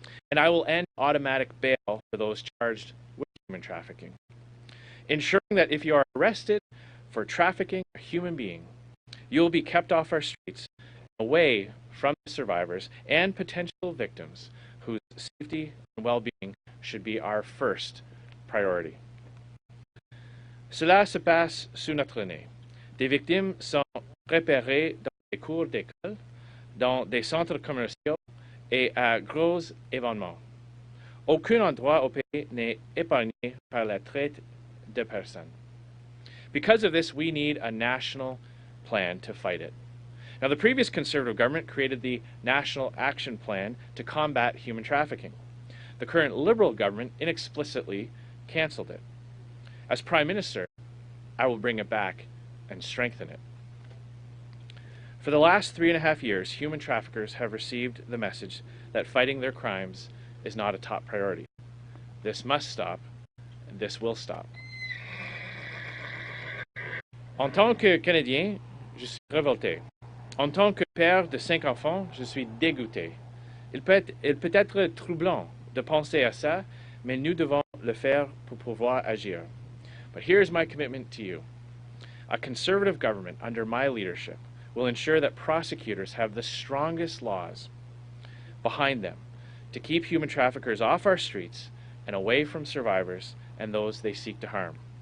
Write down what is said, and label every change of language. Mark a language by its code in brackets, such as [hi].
[en] And I will end automatic bail for those charged with human trafficking, ensuring that if you are arrested for trafficking a human being, you will be kept off our streets, away from the survivors and potential victims whose safety and well-being should be our first priority. [fr] Cela se passe sous notre nez. Des victimes sont repérées dans des cours d'école, dans des centres commerciaux et à gros événements. Aucun endroit au pays n'est épargné par la traite de personnes. [en] Because of this, we need a national plan to fight it. Now, the previous Conservative government created the National Action Plan to combat human trafficking. The current Liberal government inexplicitly cancelled it. As Prime Minister, I will bring it back and strengthen it. For the last 3.5 years, human traffickers have received the message that fighting their crimes is not a top priority. This must stop, and this will stop. [fr] En tant que Canadien, je suis révolté. En tant que père de 5 enfants, je suis dégoûté. Il peut être troublant de penser à ça, mais nous devons le faire pour pouvoir agir. [en] But here's my commitment to you. A Conservative government under my leadership will ensure that prosecutors have the strongest laws behind them to keep human traffickers off our streets and away from survivors and those they seek to harm.